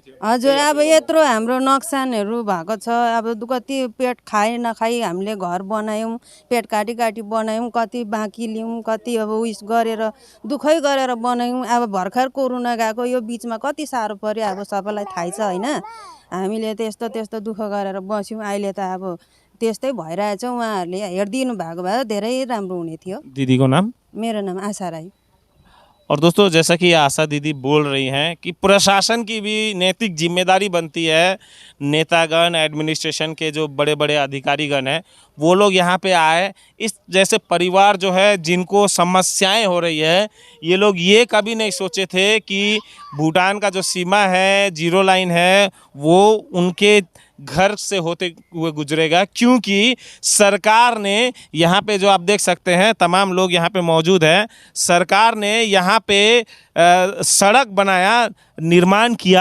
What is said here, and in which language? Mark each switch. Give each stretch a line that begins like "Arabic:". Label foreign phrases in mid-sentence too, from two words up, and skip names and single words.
Nepali: हजुर अब यत्रो हाम्रो नोक्सानहरू भएको छ, अब कति पेट खाए नखाई हामीले घर बनायौँ, पेट काटी काटी बनायौँ, कति बाँकी लियौँ, कति अब उइस गरेर दुखै गरेर बनायौँ। अब भर्खर कोरोना गएको, यो बिचमा कति साह्रो पर्यो अब सबैलाई थाहै छ होइन। हामीले त्यस्तो दुःख गरेर बस्यौँ, अहिले त अब त्यस्तै भइरहेछ। उहाँहरूले हेरिदिनु भएको भए धेरै राम्रो हुने थियो। दीदी को नाम? मेरो नाम आशा राई।
Hindi: और दोस्तों जैसा कि आशा दीदी बोल रही हैं कि प्रशासन की भी नैतिक जिम्मेदारी बनती है, नेतागण एडमिनिस्ट्रेशन के जो बड़े बड़े अधिकारीगण हैं वो लोग यहाँ पे आए। इस जैसे परिवार जो है जिनको समस्याएं हो रही है, ये लोग ये कभी नहीं सोचे थे कि भूटान का जो सीमा है,
English: zero line
Hindi: है, वो उनके घर से होते हुए गुजरेगा, क्योंकि सरकार ने यहाँ पे जो आप देख सकते हैं तमाम लोग यहाँ पे मौजूद हैं, सरकार ने यहाँ पे सड़क बनाया, निर्माण किया।